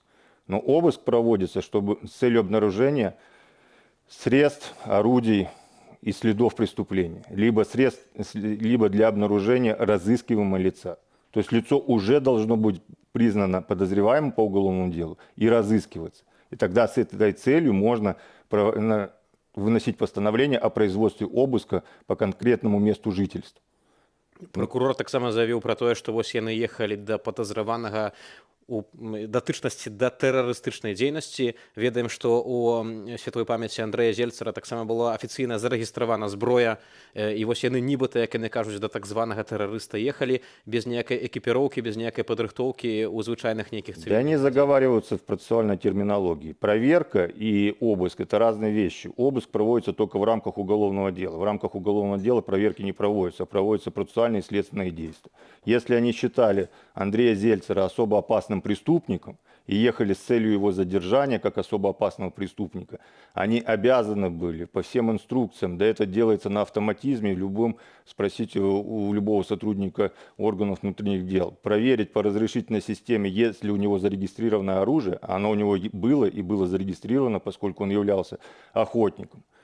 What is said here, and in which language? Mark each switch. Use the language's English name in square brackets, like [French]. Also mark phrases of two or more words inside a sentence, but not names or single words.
[Russian] Но обыск проводится чтобы, с целью обнаружения средств, орудий и следов преступления, либо для обнаружения разыскиваемого лица. То есть лицо уже должно быть признано подозреваемым по уголовному делу и разыскиваться. И тогда с этой целью можно выносить постановление о производстве обыска по конкретному месту жительства. [Belarusian] Прокурор таксама заявіў пра тое, што вось яны ехалі да падазраванага у датычнасці да тэрарыстычнай дзейнасці. Ведаем, што у святой памяці Андрэя Зельцера таксама была афіцыйна зарэгістравана зброя, і вось яны нібыта, як яны кажуць, да так званага тэрарыста ехалі без ніякай экіпіроўкі, без ніякай падрыхтоўкі ў звычайных нейкіх [Russian] Да [Belarusian] цывільных. [Russian] они заговариваются в процессуальной терминологии. Проверка и обыск – это разные вещи. Обыск проводится только в рамках уголовного дела. В рамках уголовного дела проверки не проводятся, а проводятся процессуальные и следственные действия. Если они считали Андрея Зельцера особо опасным преступником и ехали с целью его задержания как особо опасного преступника, они обязаны были по всем инструкциям, да это делается на автоматизме, спросите у любого сотрудника органов внутренних дел, проверить по разрешительной системе, есть ли у него зарегистрированное оружие, оно у него было и было зарегистрировано, поскольку он являлся охотником,